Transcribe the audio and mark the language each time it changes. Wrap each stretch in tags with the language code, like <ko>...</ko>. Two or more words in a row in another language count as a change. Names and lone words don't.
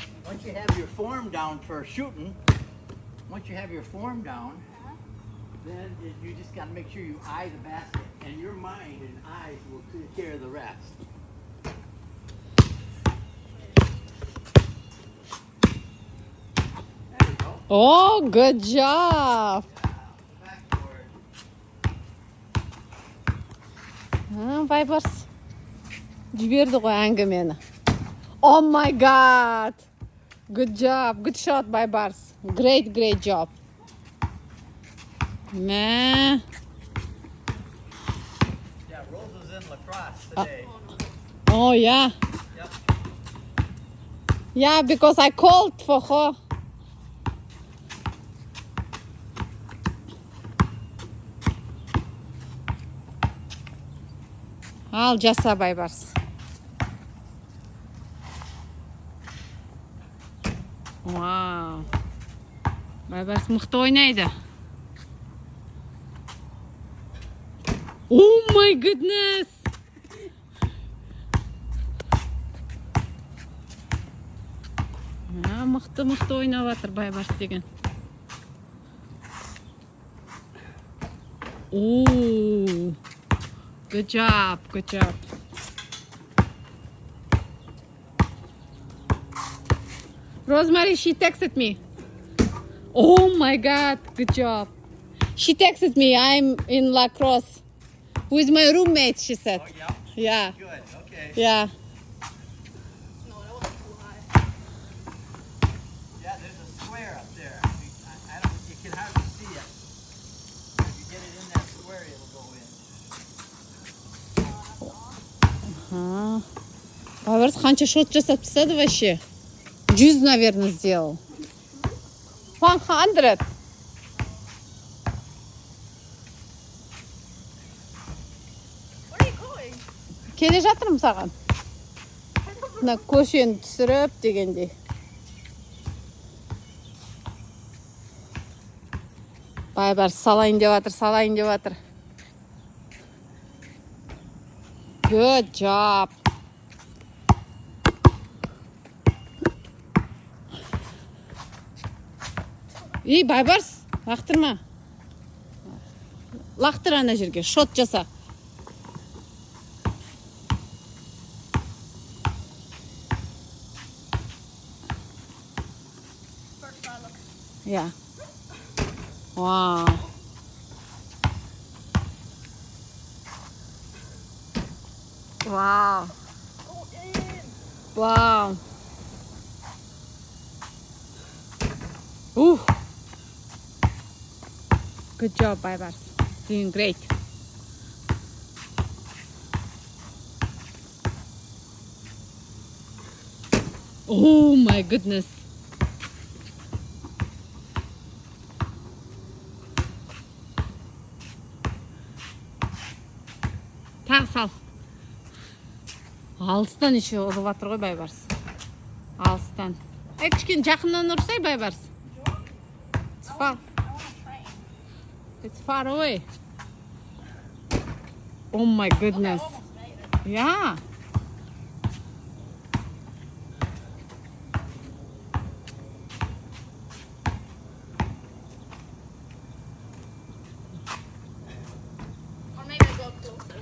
<en>Once you have your form down for shooting, then you just got to make sure you eye the basket, and your mind and eyes will take care of the rest. There we go. Oh, good job. Backboard. Байбарс.</en> <kk>Жіберді ғой әңгімені.</kk> <en>Oh my God. Good job. Good shot, Байбарс. Great job. Meh. Yeah, Rose is in lacrosse today. Oh, yeah. Yep. Yeah, because I called for her.</en> <kk>Ал жаса, Байбарс. Вау. Байбарс мықты ойнайды.</kk> <en>Oh my goodness.</en> <kk>Мықты ойнап жатыр Байбарс деген. Ooh.</kk> <en>Good job. Rosemary, she texted me. Oh my God, good job. She texted me, I'm in lacrosse with my roommate, she said. Oh, yeah. Yeah, Good. Okay. yeah. No, that was too high. Yeah, there's a square up there. I don't. You can hardly see it. If you get it in that square, it'll go in.</en> <kk>Байбарс қанша шот жасап тастады вообще?</kk> <ru>100, наверное, сделал. 100.</ru> <en>Where are you going?</en> <kk>Келе жатырмын саған.</kk> <en>Where's</en> <kk>Мына көшені түсіріп дегендей. Байбарс салайын деп жатыр.</kk> <en>Good job.</en> <kk>Байбарс, лақтырма. Лақтыр ана жерге, шот жаса.</kk> <en>First try, look. Yeah. Wow. Wow. Go in. Wow. Ooh. Good job, Baybars. Doing great. Oh my goodness.</en> <kk>Тағы сал. Алыстан еще ұрып жатыр ғой Байбарс. Алыстан. Кішкене жақыннан ұрсай Байбарс.</kk> <en>It's far. It's far away. Oh my goodness. Yeah. Or maybe I go closer.</en>